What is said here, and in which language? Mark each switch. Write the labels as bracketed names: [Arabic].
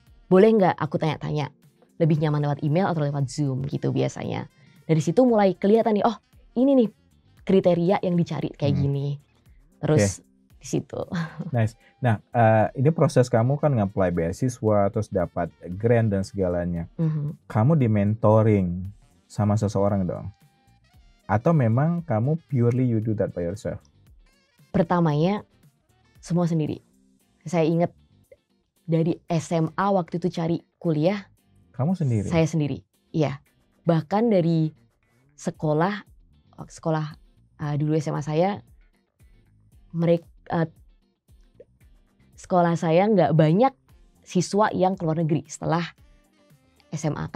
[Indonesian] Boleh nggak aku tanya-tanya, lebih nyaman lewat email atau lewat Zoom gitu biasanya. Dari situ mulai kelihatan nih, oh ini nih kriteria yang dicari kayak gini. Terus di situ. [English] Nice. [Indonesian] Nah, ini proses kamu kan nge-apply beasiswa, terus dapat grant dan segalanya. Kamu di mentoring sama seseorang dong? Atau memang kamu [English] purely you do that by yourself? [Indonesian] Pertamanya semua sendiri. Saya ingat dari SMA waktu itu cari kuliah. Kamu sendiri? Saya sendiri, iya. Bahkan dari sekolah dulu SMA saya, sekolah saya nggak banyak siswa yang keluar negeri setelah SMA.